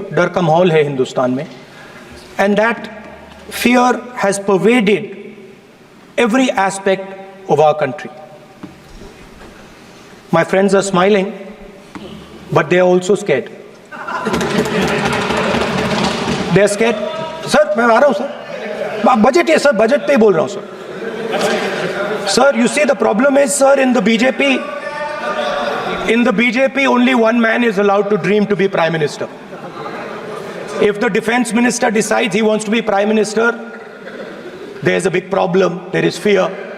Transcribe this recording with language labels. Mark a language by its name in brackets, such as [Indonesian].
[Hindi] Dar ka mahol hai Hindustan mein. [English] And that fear has pervaded every aspect of our country. My friends are smiling, but they are also scared. They are scared. [Hindi] Sir, मैं आ रहा हूँ sir. Budget है sir, budget पे ही बोल रहा हूँ sir. [English] Sir, you see the problem is, sir, in the BJP only one man is allowed to dream to be Prime Minister. If the Defense Minister decides he wants to be Prime Minister, there is a big problem, there is fear.